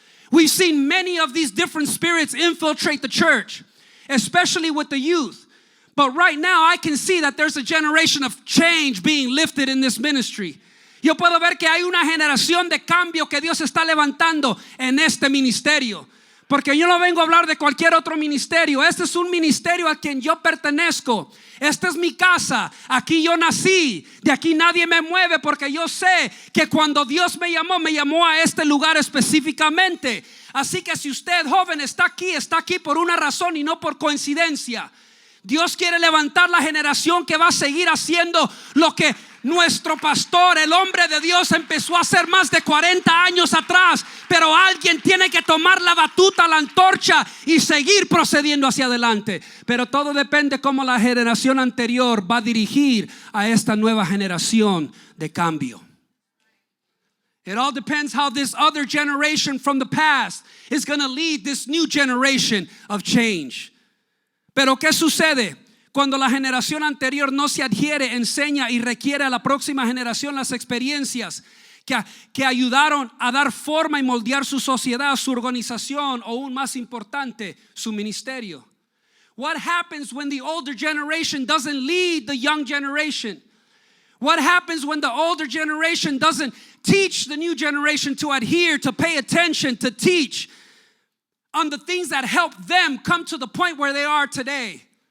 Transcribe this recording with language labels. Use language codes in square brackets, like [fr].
[en] We've seen many of these different spirits infiltrate the church, especially with the youth. But right now I can see that there's a generation of change being lifted in this ministry. [es] Yo puedo ver que hay una generación de cambio que Dios está levantando en este ministerio. Porque yo no vengo a hablar de cualquier otro ministerio. Este es un ministerio a quien yo pertenezco. Esta es mi casa. Aquí yo nací. De aquí nadie me mueve, porque yo sé que cuando Dios me llamó a este lugar específicamente. Así que si usted, joven, está aquí por una razón y no por coincidencia. Dios quiere levantar la generación que va a seguir haciendo lo que nuestro pastor, el hombre de Dios, empezó a hacer más de 40 años atrás. Pero alguien tiene que tomar la batuta, la antorcha y seguir procediendo hacia adelante. Pero todo depende cómo la generación anterior va a dirigir a esta nueva generación de cambio. [en] It all depends how this other generation from the past is going to lead this new generation of change. [es] Pero ¿qué sucede cuando la generación anterior no se adhiere, enseña y requiere a la próxima generación las experiencias que ayudaron a dar forma y moldear su sociedad, su organización, o aún más importante, su ministerio? [en] What happens when the older generation doesn't lead the young generation? What happens when the older generation doesn't teach the new generation to adhere, to pay attention, to teach on the things that help them come to the point where they are today?